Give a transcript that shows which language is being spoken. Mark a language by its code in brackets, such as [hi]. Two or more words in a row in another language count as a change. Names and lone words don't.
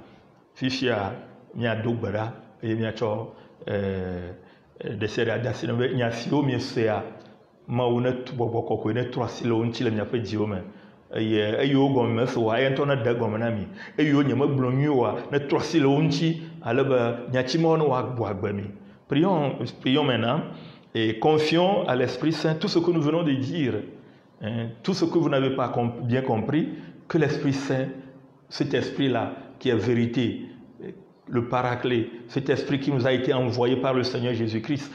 [ee] Fifia miado gbe ɖa eye miatsɔ ɖe sia ɖe ade asi na be nya siwo miesea Mawu ne bɔbɔ kɔkɔe ne trɔ asi le wo ŋuti le miaƒe dziwo me. Eye eyiwo gɔme meso wa eya ŋutɔ ne de gɔme na mi. Eyiwo nye megblɔ nyuie wa ne trɔ asi le wo ŋuti ale be nyatsimawo ne woagbɔ agbe mi. [fr] Prions maintenant. Et confions à l'Esprit Saint tout ce que nous venons de dire, hein, tout ce que vous n'avez pas bien compris, que l'Esprit Saint, cet esprit-là qui est vérité, le paraclet, cet esprit qui nous a été envoyé par le Seigneur Jésus-Christ